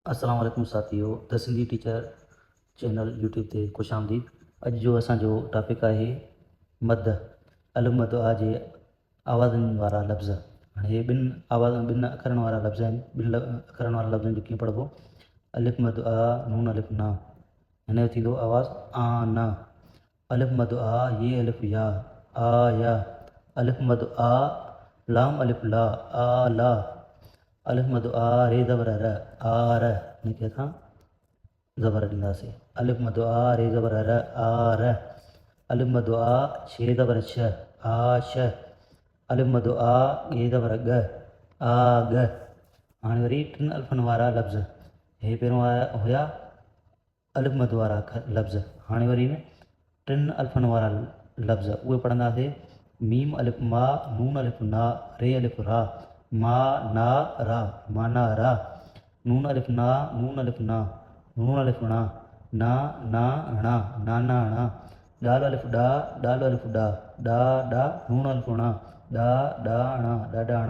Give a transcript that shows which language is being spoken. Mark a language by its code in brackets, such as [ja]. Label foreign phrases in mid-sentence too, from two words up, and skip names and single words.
[ar] السلام عليكم [sd] साथियों, द सिंधी टीचर चैनल यूट्यूब ते खुश आमदीद। अॼु जो असांजो टॉपिक आहे मद अलिफ मद आ जे आवाज़नि वारा लफ़्ज़। हाणे हे ॿिनि अखरनि वारा लफ़्ज़ आहिनि। अखरनि वारा लफ़्ज़नि जो कीअं पढ़िबो? अलिफ मद आ, नून अलिफ ना। हिन जो थींदो आवाज़ आ न। अलिफ मद आ, ये अलिफ या, आ या। अलिफ मद आ, लाम अलिफ ला, आ ला। अलिफ मद आ, रे ज़बर र, आ र। हिनखे असां ज़बर ॾींदासीं। अलिफ मद आ, रे ज़बर र, आ र। अलिफ मद आ, शे ज़बर छ, आ श। अलिफ मद आ, गे ज़बर ग, आ ग। हाणे वरी टिनि अलिफनि वारा लफ़्ज़। हे पहिरियों हुया अलिफ मद वारा लफ़्ज़। हाणे वरी टिनि अलिफनि वारा लफ़्ज़ उहे पढ़ंदासीं। मीम अलिफ मा, नून अलिफ ना, रे अलिफ रा, मा ना रा, माना रा। नून अलिफ ना, नून अलिफ ना, नून अलिफ णा, ना ना णा, नाना णा। डाल अलिफ डा, डाल अलिफ डा, डा डा, नून अलिफ णा, डा डा णा, डाडा णा।